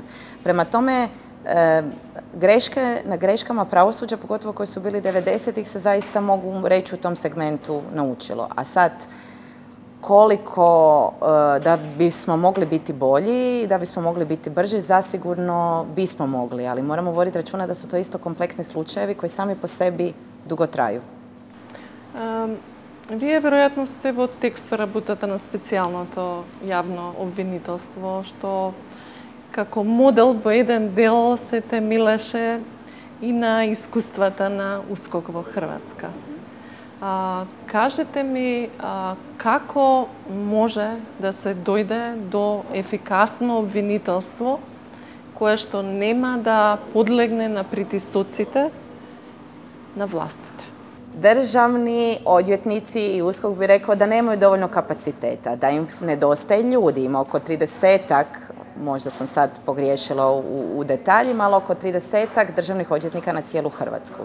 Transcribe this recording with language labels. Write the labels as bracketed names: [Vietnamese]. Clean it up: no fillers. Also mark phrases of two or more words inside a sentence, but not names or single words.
[Croatian] Prema tome, na greškama pravosuđa, pogotovo koji su bili 90-ih, se zaista mogu reći u tom segmentu naučilo. A sad, koliko da bismo mogli biti bolji, da bismo mogli biti brži, zasigurno bismo mogli, ali moramo voditi računa da su to isto kompleksni slučajevi koji sami po sebi dugo traju. [Macedonian] Вие веројатно сте во текст со работата на специјалното јавно обвинителство, што како модел во еден дел се темелеше и на искуствата на УСКОК во Хрватска. Кажете ми како може да се дојде до ефикасно обвинителство кое што нема да подлегне на притисоците [Croatian] na vlastite? Državni odvjetnici i USKOK bi rekao da nemaju dovoljno kapaciteta, da im nedostaje ljudi. Ima oko 30-ak, možda sam sad pogriješila u detaljima, ali oko 30-ak državnih odvjetnika na cijelu Hrvatsku.